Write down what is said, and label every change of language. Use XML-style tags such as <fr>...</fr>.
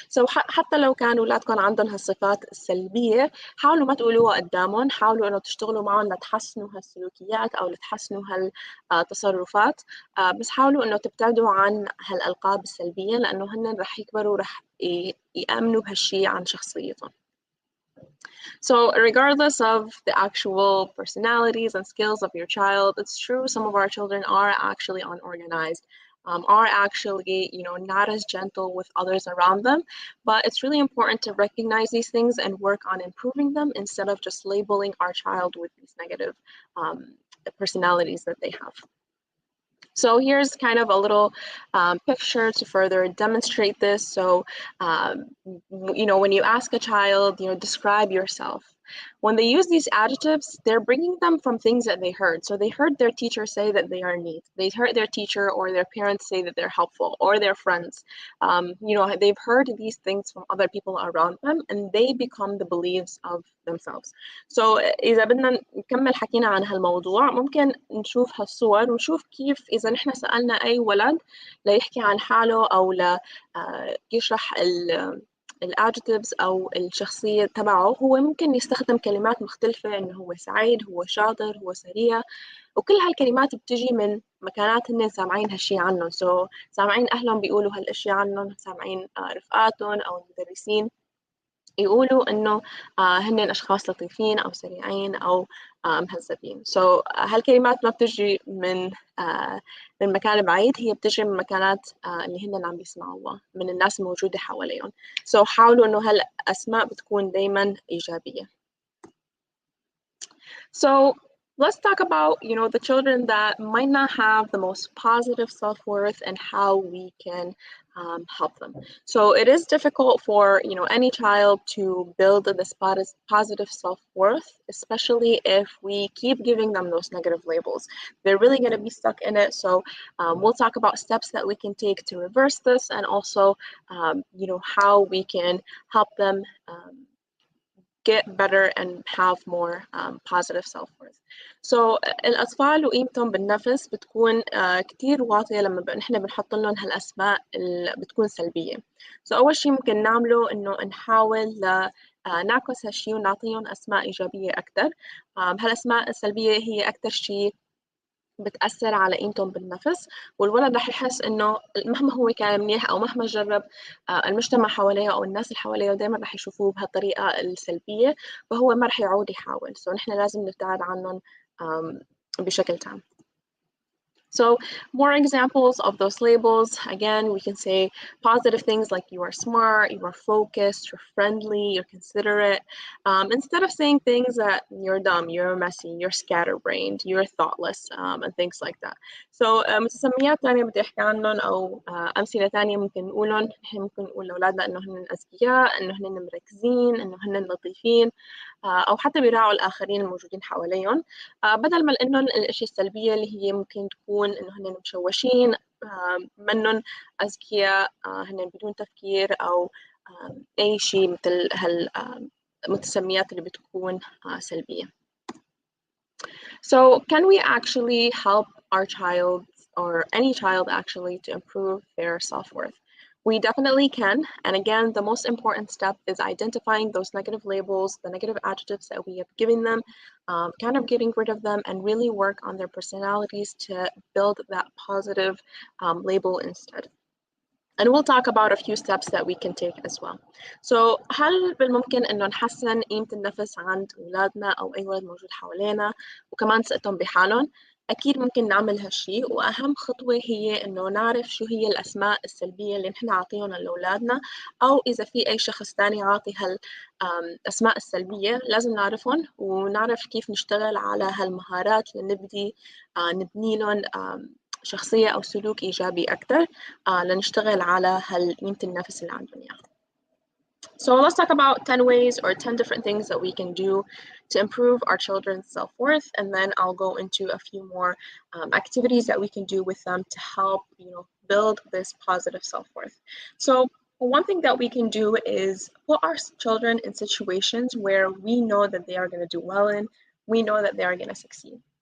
<ar>حتى لو كان أولادكم عندهم هالصفات السلبية حاولوا ما تقولوها قدامهم، حاولوا إنه تشتغلوا معهم لتحسنوا هالسلوكيات أو لتحسنوا هالتصرفات، بس حاولوا إنه تبتعدوا عن هالألقاب السلبية لأنه هن رح يكبروا رح يأمنوا بهالشي عن شخصيتهم.</ar> <en>So regardless of the actual personalities and skills of your child, it's true some of our children are actually unorganized, are actually, not as gentle with others around them. But it's really important to recognize these things and work on improving them instead of just labeling our child with these negative personalities that they have. So here's kind of a little picture to further demonstrate this. So, when you ask a child, describe yourself. When they use these adjectives, they're bringing them from things that they heard. So they heard their teacher say that they are neat. They heard their teacher or their parents say that they're helpful, or their friends. They've heard these things from other people around them, and they become the beliefs of themselves.</en> <ar>So إذا بدنا نكمل حكينا عن هالموضوع ممكن نشوف هالصور ونشوف كيف إذا نحن سألنا أي ولد ليحكي عن حاله أو يشرح الادجectives أو الشخصية تبعه، هو ممكن يستخدم كلمات مختلفة إنه هو سعيد، هو شاطر، هو سريع، وكل هالكلمات بتجي من مكانات هن سامعين هالشي عنهم. سامعين أهلهم بيقولوا هالأشياء عنهم، سامعين رفقاتهم أو المدرسين يقولوا إنه هن أشخاص لطيفين أو سريعين أو مهذبين. هالكلمات ما بتجي من مكان بعيد، هي بتجي من مكانات اللي هن عم بيسمعوها من الناس الموجودة حواليهم. حاولوا إنه هالأسماء بتكون دايما إيجابية.</ar> <en>Let's talk about, the children that might not have the most positive self-worth and how we can help them. It is difficult for, any child to build this positive self-worth, especially if we keep giving them those negative labels. They're really going to be stuck in it. We'll talk about steps that we can take to reverse this, and also, how we can help them get better and have more positive self-worth.</en> <ar>الأطفال وقيمتهم بالنفس بتكون كتير واطية لما نحن بنحط لهم هالأسماء اللي بتكون سلبية. أول شيء ممكن نعمله إنه نحاول نعكس هالشيء ونعطيهم أسماء إيجابية أكتر. هالأسماء السلبية هي أكتر شيء بتأثر على قيمتهم بالنفس، والولد رح يحس إنه مهما هو كان منيح أو مهما جرب المجتمع حواليه أو الناس اللي حواليه دايما رح يشوفوه بهالطريقة السلبية، فهو ما رح يعود يحاول. نحن لازم نبتعد عنهم بشكل تام.</ar> <en>More examples of those labels. Again, we can say positive things like you are smart, you are focused, you're friendly, you're considerate, instead of saying things that you're dumb, you're messy, you're scatterbrained, you're thoughtless, and things like that.</en> <ar>متسميات تانية بدي أحكي عنهم أو أمثلة تانية ممكن نقولهم. ممكن نقول لأولادنا إنه هن أذكياء، إنه هن مركزين، إنه هن لطيفين، أو حتى بيراعوا الآخرين الموجودين حواليهم، بدل ما لأنهم الأشياء السلبية اللي هي ممكن تكون إنه هن مشوشين، منهم أذكياء، هن بدون تفكير، أو أي شيء مثل هالمتسميات اللي بتكون سلبية.</ar> <en>Can we actually help our child, or any child actually, to improve their self-worth? We definitely can. And again, the most important step is identifying those negative labels, the negative adjectives that we have given them, kind of getting rid of them, and really work on their personalities to build that positive label instead. and we'll talk about a few steps that we can take as well.</en> <ar>So هل بالممكن إنه نحسن قيمة النفس عند أولادنا أو أي ولد موجود حوالينا وكمان ثقتهم بحالهم؟ أكيد ممكن نعمل هالشي، وأهم خطوة هي إنه نعرف شو هي الأسماء السلبية اللي نحن عاطيهم لأولادنا، أو إذا في أي شخص تاني عاطي هالأسماء السلبية لازم نعرفهم ونعرف كيف نشتغل على هالمهارات لنبدي نبني لهم شخصية أو سلوك إيجابي أكتر لنشتغل على قيمة النفس اللي عندهم إياها.</ar> <en>So let's talk about 10 ways or 10 different things that we can do to improve our children's self-worth, and then I'll go into a few more activities that we can do with them to help, build this positive self-worth. So one thing that we can do is put our children in situations where we know that they are going to do well in, we know that they are going to succeed.</en>